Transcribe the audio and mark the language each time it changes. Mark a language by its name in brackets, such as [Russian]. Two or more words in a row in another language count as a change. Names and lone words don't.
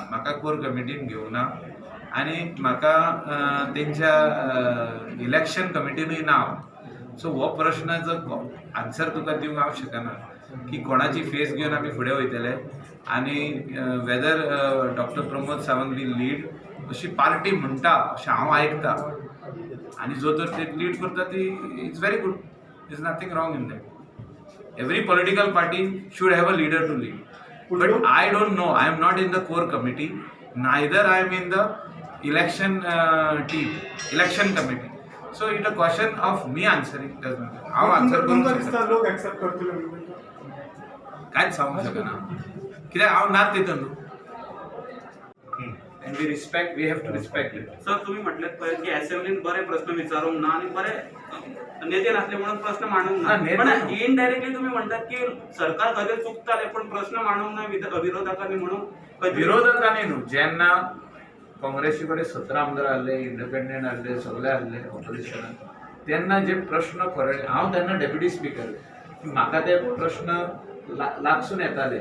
[Konkani] म्हाका कोर कमिटीन घेवना आनी म्हाका तेंच्या इलेक्शन कमिटीनूय ना हांव. सो हो प्रश्नाचो आन्सर तुका दिवंक हांव शकना की कोणाची फेस घेवन आमी फुडें वयतले आनी [English] whether Doctor Pramod Sawant will lead [Konkani] अशी पार्टी म्हणटा अशें हांव आयकता आनी जो तर ते लीड करता ती [English] it's very good. is nothing wrong in that. Every political party should have a leader to lead. But I don't know. I am not in the core committee. Neither I am in the election team, election committee. So it's a question of me answering. Does not. I'll answer. [Konkani] तुमकां दिसता लोक एक्सेप्ट करतले कांयच सांगूंक शकना कित्याक हांव नात तितून. [English] And we respect. We have to respect it. [Marathi] सर तुम्ही म्हटलेत पळय की असेंब्लीन बरे प्रश्न विचारूंक ना आणि बरे नेते नासले म्हणून प्रश्न मांडूंक [Konkani] ना, ना. नेते पण ना. [Marathi] इनडायरेक्टली तुम्ही म्हणतात की सरकार खरेच चुकताले पण प्रश्न मांडूंक ना विरोधकांनी म्हणून [Konkani] विरोधकांनी न्हू. जेन्ना काँग्रेसी कडेन 17 आमदार आहले, इंडिपेंडंट आहले, सगळे आहले ऑपोजिशनान, तेन्ना जे प्रश्न खरे हांव तेन्ना डेप्युटी स्पीकर म्हाका ते प्रश्न लागसून येताले.